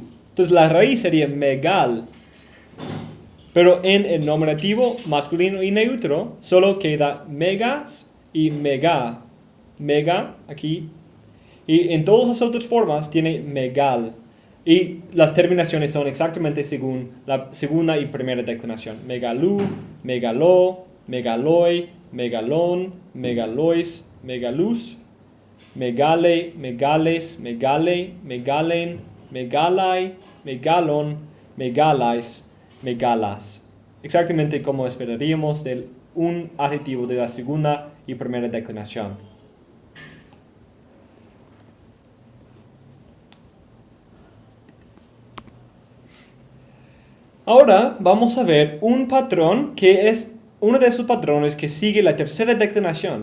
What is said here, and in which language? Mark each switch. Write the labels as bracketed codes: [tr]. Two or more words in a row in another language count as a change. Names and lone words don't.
[es] Entonces la raíz sería megal. Pero en el nominativo masculino y neutro solo queda megas y mega. Mega aquí. Y en todas las otras formas tiene megal. Y las terminaciones son exactamente según la segunda y primera declinación. [el] μεγάλου, μεγάλῳ, μεγάλοι, μεγάλων, μεγάλοις, μεγάλους, μεγάλη, μεγάλης, μεγάλῃ, μεγάλην, μεγάλαι, μεγάλων, μεγάλαις, μεγάλας. [es] Exactamente como esperaríamos de un adjetivo de la segunda y primera declinación. Ahora vamos a ver un patrón que es uno de esos patrones que sigue la tercera declinación.